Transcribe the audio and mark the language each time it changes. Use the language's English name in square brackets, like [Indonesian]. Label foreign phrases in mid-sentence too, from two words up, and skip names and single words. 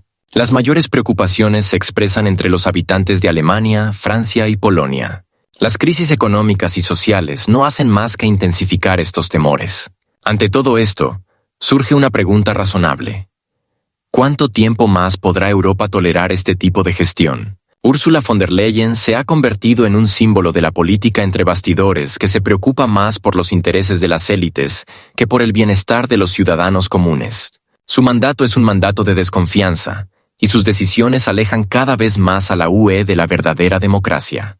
[Spanish] Las mayores preocupaciones se expresan entre los habitantes de Alemania, Francia y Polonia. Las crisis económicas y sociales no hacen más que intensificar estos temores. Ante todo esto, surge una pregunta razonable: ¿cuánto tiempo más podrá Europa tolerar este tipo de gestión? Ursula von der Leyen se ha convertido en un símbolo de la política entre bastidores que se preocupa más por los intereses de las élites que por el bienestar de los ciudadanos comunes. Su mandato es un mandato de desconfianza, y sus decisiones alejan cada vez más a la UE de la verdadera democracia.